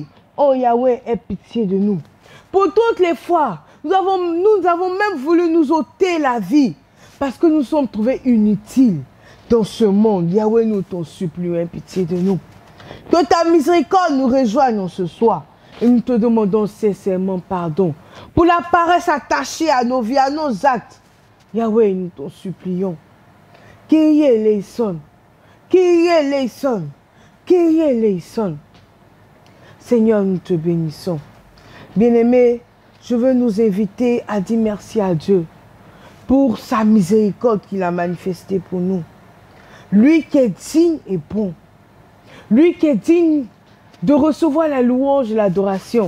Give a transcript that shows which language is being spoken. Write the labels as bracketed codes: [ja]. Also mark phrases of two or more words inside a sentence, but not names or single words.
[fr] Oh Yahweh, aie pitié de nous. Pour toutes les fois, nous avons même voulu nous ôter la vie parce que nous sommes trouvés inutiles dans ce monde. Yahweh, nous t'en supplions, aie pitié de nous. Que ta miséricorde nous rejoigne en ce soir. Et nous te demandons sincèrement pardon pour la paresse attachée à nos vies, à nos actes. Yahweh, nous t'en supplions. [el] Kyrie eleison. Kyrie eleison. Kyrie eleison. [fr] Seigneur, nous te bénissons. Bien-aimés, je veux nous inviter à dire merci à Dieu pour sa miséricorde qu'il a manifestée pour nous. Lui qui est digne et bon. Lui qui est digne de recevoir la louange et l'adoration.